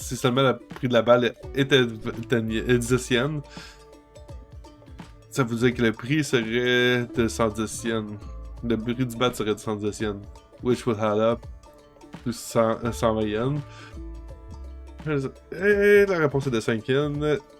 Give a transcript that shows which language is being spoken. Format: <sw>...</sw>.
<fr>Si seulement le prix de la balle était 10 yens, ça veut dire que le prix serait de 110 yens. Le prix du bat serait de 110 yens.</fr> <en>Which would add up to 120 yens.</en> <fr>Et la réponse est de 5 yens.</fr>